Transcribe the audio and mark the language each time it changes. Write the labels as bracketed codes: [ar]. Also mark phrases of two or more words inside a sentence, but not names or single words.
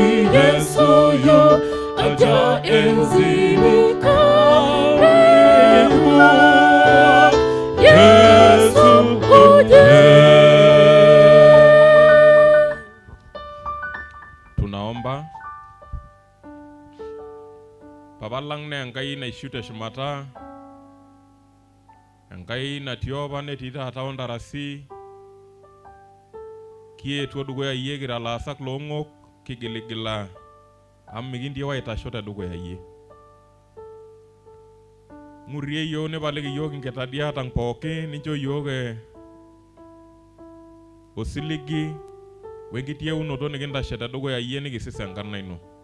[sw] Yesu yu aja enzini, karibu Yesu uje. Tunaomba. [mas] Baba lang ne Enkai naishutie shumata, Enkai natii apa netii taata ontarasi, kietuo dukuya iyie kira laasak loong'ok, kigiligila amu mikintieu aitasho tedukuya iyie. Ng'urie iyiok nipaliki iyiok inkitadiatang pooki, nincho iyiok osiligi wenkitieunoto nikintashe tedukuya iyie nikisis enkarna ino.